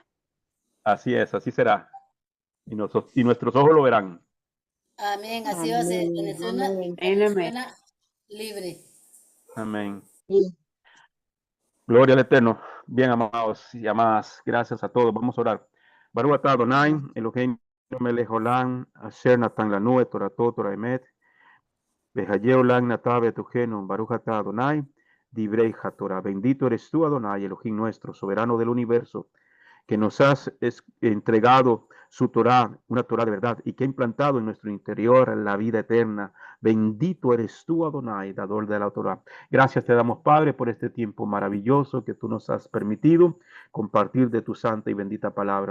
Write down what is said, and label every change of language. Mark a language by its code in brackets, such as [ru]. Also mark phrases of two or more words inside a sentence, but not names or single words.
[es] así es, así será. Y nuestros ojos lo verán. Amén, así va a ser. Amén, amén. Amén. Venezuela libre. Amén. Sí. Gloria al Eterno. Bien, amados y amadas, gracias a todos. Vamos a orar. [he] ברוך אתה אדוני, אלוהים מלך עולם, אשר נתן לנו את תורתו תורה אמת, וחיי עולם נטע בתוכנו, ברוך אתה אדוני, דברי תורה. [es] Bendito eres tú, Adonai, Elohim nuestro, soberano del universo, que nos has entregado su Torah, una Torah de verdad, y que ha implantado en nuestro interior la vida eterna. Bendito eres tú, Adonai, dador de la Torah. Gracias te damos, Padre, por este tiempo maravilloso que tú nos has permitido compartir de tu santa y bendita palabra.